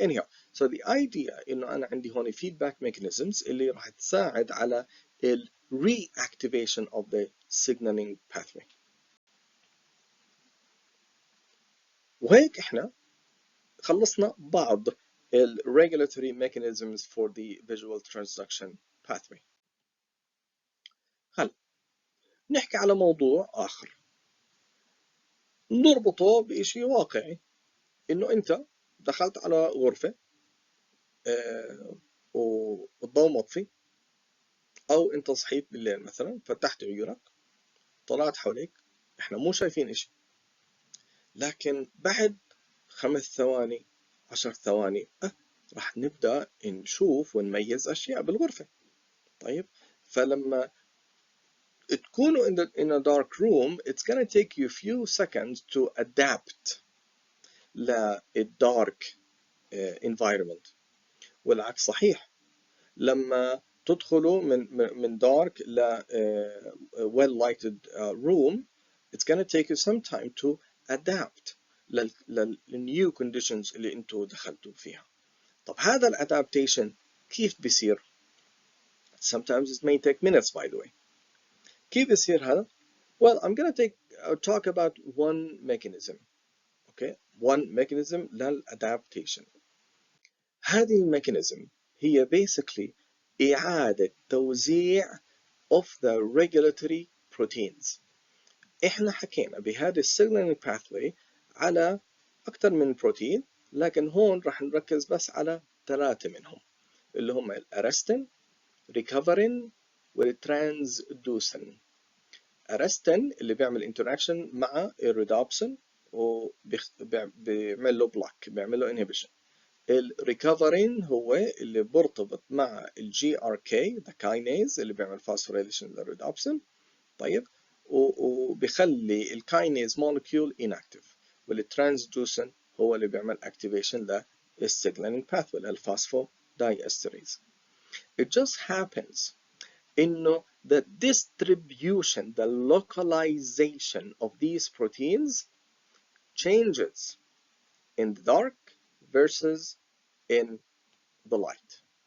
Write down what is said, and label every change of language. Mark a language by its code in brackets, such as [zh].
[en] Anyhow, so the idea [ar] إنه أنا عندي هون [en] feedback mechanisms [ar] اللي راح تساعد على ال [en] reactivation of the signaling pathway. [ar] وهيك إحنا خلصنا بعض ال [en] regulatory mechanisms for the visual transduction pathway. [ar] هلا نحكي على موضوع آخر نربطه بشيء واقعي إنه أنت دخلت على غرفة والضوء مطفي أو أنت صحيت بالليل مثلا فتحت عيونك طلعت حواليك إحنا مو شايفين إشي لكن بعد 5 ثواني 10 ثواني راح نبدأ نشوف ونميز أشياء بالغرفة. طيب فلما تكونوا [en] in a dark room it's gonna take you a few seconds to adapt للdark environment. [ar] والعكس صحيح لما تدخلوا من [en] dark ل well lighted room it's gonna take you some time to adapt للnew conditions [ar] اللي انتوا دخلتوا فيها. طب هذا الادابتيشن كيف بيصير؟ [en] Sometimes it may take minutes by the way. [ar] كيف بيصير هذا؟ [en] Well, I'm gonna talk about one mechanism. Okay, one mechanism للadaptation. [ar] هذه الميكانيزم هي basically إعادة توزيع [en] of the regulatory proteins. [ar] إحنا حكينا بهذا signaling pathway على أكثر من بروتين، لكن هون راح نركز بس على 3 منهم اللي هم الأرستين، ريكفرين، والترانسدوسين. أرستين اللي بيعمل انتراكشن مع الريدوبسين وبيعمل له بلوك، بيعمل له انهبيشن. الريكفرين هو اللي برتبط مع الجي ار كي ذا كاينيز اللي بيعمل فاسفوريليشن للريدوبسين، طيب، وبيخلي الكاينيز مولكيول inactive. والترانسدوسين هو اللي بيعمل activation للسيجنالينج باثوي للفاسفودايستريز. [en] It just happens إنه the distribution, the localization of these proteins changes in the dark versus in the light.